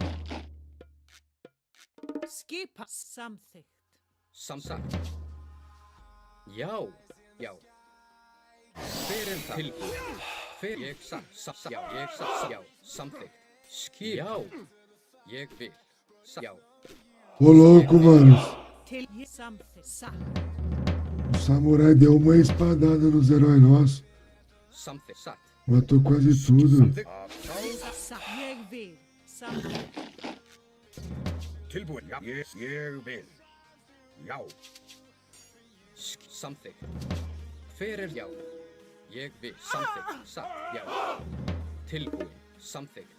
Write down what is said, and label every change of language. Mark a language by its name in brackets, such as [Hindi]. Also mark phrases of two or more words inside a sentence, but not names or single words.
[Icelandic] Skipa. Samþykkt. Samsagt. Já. Já. Hver það? Tilbúin. Hver ég satt. Já. Ég satt. Já. Samþykkt. Skip. Já. Ég vil. Já. [Portuguese] Ô louco, mano. [Icelandic] Til ég samþykkt. Satt. [Portuguese] O samurai deu uma espadada nos heróis nossos. [Icelandic] Samþykkt. Satt. [Portuguese] Matou quase tudo. [Icelandic] Satt. Ég vil. Samþykkt. Tilbúin. Já. Ég vil. Já. Samþykkt. Hver já? Ég vil. Samþykkt. Satt. Já. Tilbúin. Samþykkt.